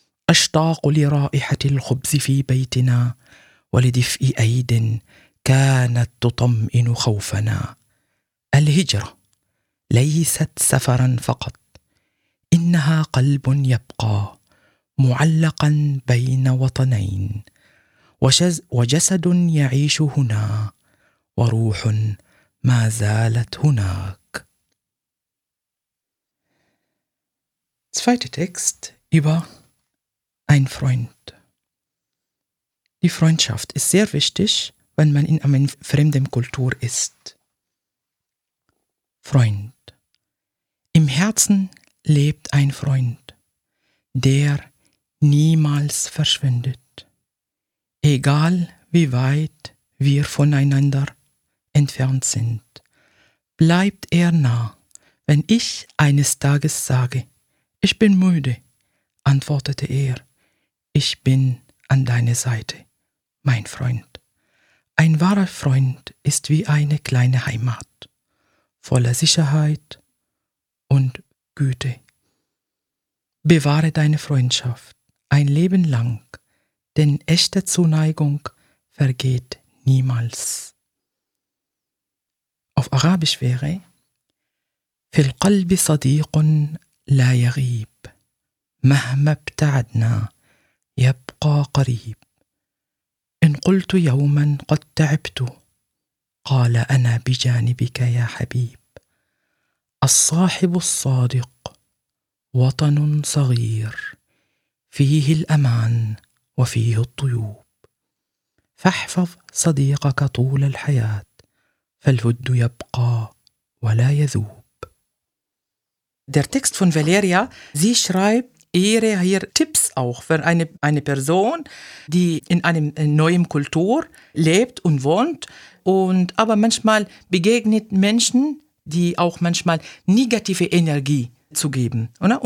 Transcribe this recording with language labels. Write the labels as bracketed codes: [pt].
[ar] أشتاق لرائحة الخبز في بيتنا ولدفء أيد كانت تطمئن خوفنا الهجرة ليست سفرا فقط إنها قلب يبقى معلقا بين وطنين وجسد يعيش هنا وروح ما زالت هناك. [de] Zweiter Text über einen Freund. Die Freundschaft ist sehr wichtig, wenn man in einer fremden Kultur ist. Freund. Im Herzen lebt ein Freund, der niemals verschwindet. Egal wie weit wir voneinander entfernt sind, bleibt er nah, wenn ich eines Tages sage, ich bin müde, antwortete er. Ich bin an deiner Seite, mein Freund. Ein wahrer Freund ist wie eine kleine Heimat, voller Sicherheit und Güte. Bewahre deine Freundschaft ein Leben lang, denn echte Zuneigung vergeht niemals. Auf Arabisch wäre: [ar] Fil qalbi sadiqun لا يغيب مهما ابتعدنا يبقى قريب إن قلت يوما قد تعبت قال أنا بجانبك يا حبيب الصاحب الصادق وطن صغير فيه الأمان وفيه الطيوب فاحفظ صديقك طول الحياة فالود يبقى ولا يذوب. [de] Der Text von Valeria, sie schreibt ihre hier Tipps auch für eine Person, die in einem neuen Kultur lebt und wohnt und aber manchmal begegnet Menschen, die auch manchmal negative Energie zu geben, oder?